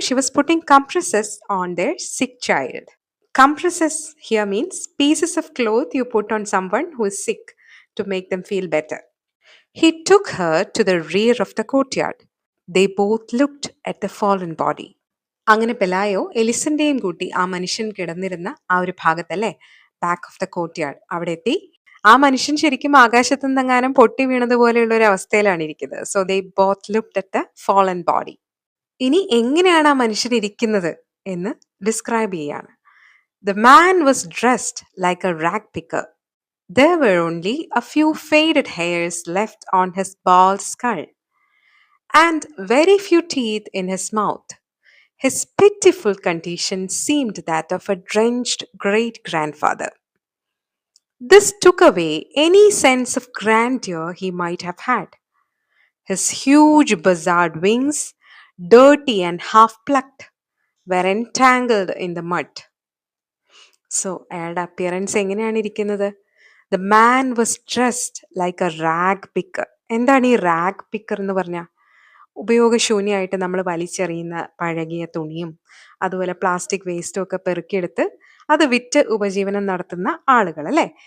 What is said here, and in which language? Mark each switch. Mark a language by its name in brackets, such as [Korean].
[English] She was putting compresses on their sick child. Compresses here means pieces of cloth you put on someone who is sick to make them feel better. He took her to the rear of the courtyard. They both looked at the fallen body. [Malayalam] അങ്ങനെ പെലായോ എലിസന്റെയും കൂട്ടി ആ മനുഷ്യൻ കിടന്നിരുന്ന ആ ഒരു ഭാഗത്തല്ലേ, [English] back of the courtyard, [Malayalam] അവിടെ എത്തി. ആ മനുഷ്യൻ ശരിക്കും ആകാശത്തു നിന്നെങ്ങാനും പൊട്ടി വീണതുപോലെയുള്ള ഒരു അവസ്ഥയിലാണ് ഇരിക്കുന്നത്. [English] So they both looked at the fallen body. [Malayalam] ഇനി എങ്ങനെയാണ് ആ മനുഷ്യൻ ഇരിക്കുന്നത് എന്ന് ഡിസ്ക്രൈബ് ചെയ്യാണ്. [English] The man was dressed like a rag picker. There were only a few faded hairs left on his bald skull, and very few teeth in his mouth. His pitiful condition seemed that of a drenched great grandfather. This took away any sense of grandeur he might have had. His huge buzzard wings, dirty and half plucked, were entangled in the mud. So [Malayalam] അയാളുടെ appearance എങ്ങനെയാണ് ഇരിക്കുന്നത്? [English] The man was dressed like a rag picker. [Malayalam] എന്താണ് ഈ rag picker എന്ന് പറഞ്ഞാൽ? ഉപയോഗശൂന്യമായിട്ട് നമ്മൾ വലിച്ചെറിയുന്ന പഴകിയ തുണിയും അതുപോലെ പ്ലാസ്റ്റിക് വേസ്റ്റും ഒക്കെ പെറുക്കിയെടുത്ത് അത് വിറ്റ് ഉപജീവനം നടത്തുന്ന ആളുകൾ അല്ലേ?